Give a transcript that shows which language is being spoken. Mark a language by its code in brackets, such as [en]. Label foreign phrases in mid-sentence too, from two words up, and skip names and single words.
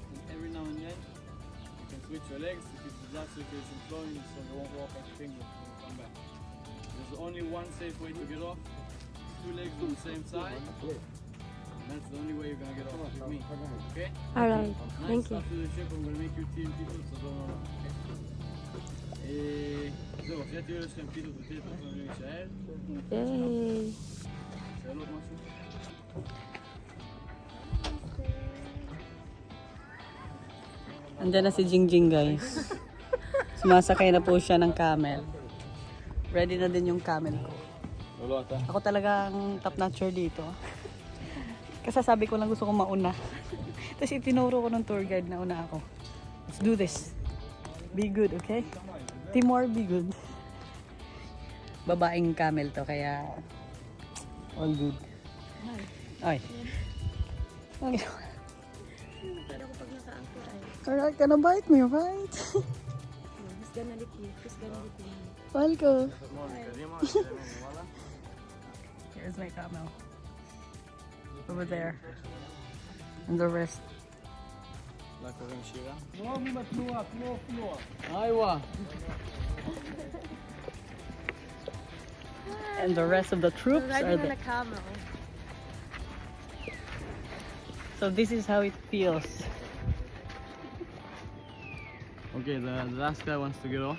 [en] And every now and then, you can switch your legs to keep the blood circulation flowing so you won't walk like a finger when you come back. There's only one safe way to get off. Two legs on the same side. And that's the only way you're going to get off with me. Okay? Alright. Thank you. After the trip, I'm going to make you team people, so don't run off. Okay? [he] זהו, אחרי הטיול יש לכם פיתות ותהיה אתם יכולים להישאר. Yay. שאלות משהו? [tl] Andyan na si Jingjing, guys. Sumasakay na po siya ng camel. Ready na din yung camel ko. [he] לא, אתה. [tl] Ako talagang [en] top notcher [tl] dito. Kasi sabi ko lang gusto kong mauna. Tapos itinuro ko ng tour guide na una ako. [en] Let's do this. Be good, okay? Timor, be good. [tl] Babaeng camel to, kaya [en] all good. Ay. Okay. [tl] Pero kapag naka-anchor ay, [en] Alright, gonna bite me, right? who's gonna lick you? Who's gonna lick you? [tl] Mahal ko. [he] קדימה, למעלה. [en] Here's my camel. Over there. And the rest. [he] לה קוראים שירה. איווה. [en] And the rest of the troops are Riding on there. a camel. So this is how it feels. Okay, the last guy wants to get off.